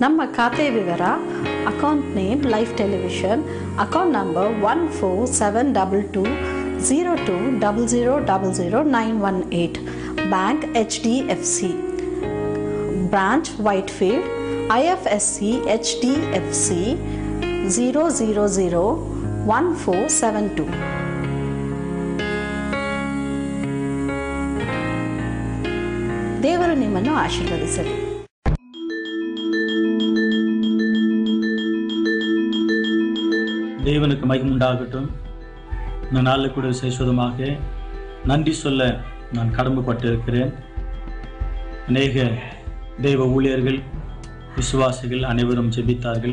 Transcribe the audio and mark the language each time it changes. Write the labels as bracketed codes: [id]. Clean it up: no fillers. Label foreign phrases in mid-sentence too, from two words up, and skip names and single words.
[kn] ನಮ್ಮ ಖಾತೆ ವಿವರ: [en] account name Life Television, account number [kn] 14722202000918, ಬ್ಯಾಂಕ್ HDFC, ಬ್ರಾಂಚ್ ವೈಟ್ಫೀಲ್ಡ್, IFSC HDFC 0001472. ದೇವರು ನಿಮ್ಮನ್ನು ಆಶೀರ್ವದಿಸಲಿ. [ta] தேவனுக்கு மகிமுண்டாகட்டும். இந்த நாளில் கூட விசேஷமாக நன்றி சொல்ல நான் கடமைப்பட்டிருக்கிறேன். அநேக தெய்வ ஊழியர்கள், விசுவாசிகள் அனைவரும் ஜெபித்தார்கள்.